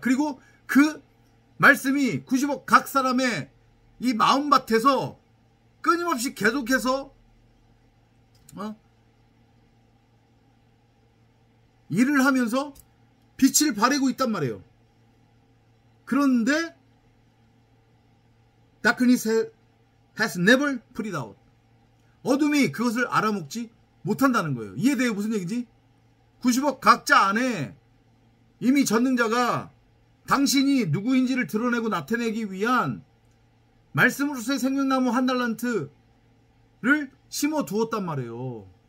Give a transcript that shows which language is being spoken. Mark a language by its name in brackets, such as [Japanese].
[Korean] 그리고 그 말씀이 90억 각 사람의 이 마음밭에서 끊임없이 계속해서 일을 하면서 빛을 발하고 있단 말이에요. 그런데 [English] darkness has never put it out. [Korean] 어둠이 그것을 알아먹지 못한다는 거예요. 이해돼요? 무슨 얘기지? 90억 각자 안에 이미 전능자가 당신이 누구인지를 드러내고 나타내기 위한 말씀으로서의 생명나무 한 달란트를 심어 두었단 말이에요.